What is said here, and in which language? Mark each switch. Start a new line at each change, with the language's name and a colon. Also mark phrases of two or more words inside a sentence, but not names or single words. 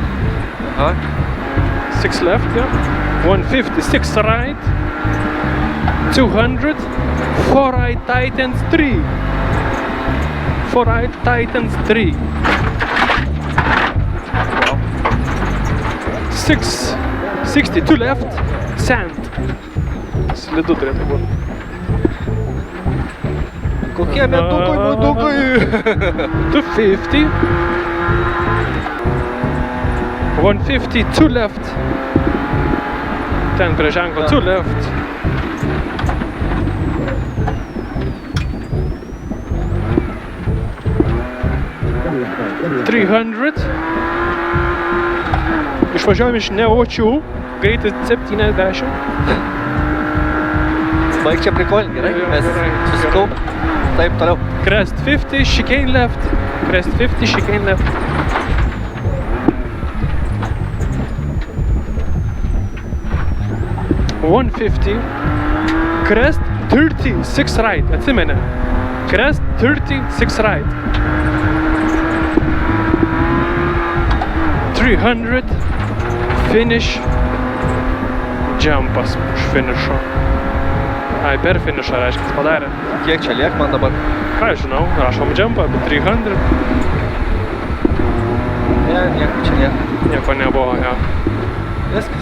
English: 6 left, yeah. 150, 6 right. 200. 4 right tightens 3. 4 right tightens 3. 6, 60, 2 left. Sand.
Lithuanian: Slidu turėtų būti. Kokie medukai.
English: 250. 150, 2 left.
Lithuanian: Ten prie ženklo 2 left. 300. Išvažiuojam iš Neočių. Greitis 70. Baig čia prikolint, gerai? Mes susikaupę. Taip, toliau.
English: Crest 50, chicane left. Crest 50, chicane left. 150. Crest 30, 6 right. Atsimeni. Crest 30, 6 right. 300. Finish.
Lithuanian: Jumpas už finišo. Ai, per finišą reiškia, padarė. Kiek čia liek man dabar? Ką žinau, rašom jumpą, bet 300. Ne, nieko čia liek. Nieko nebuvo, jo. Viskas.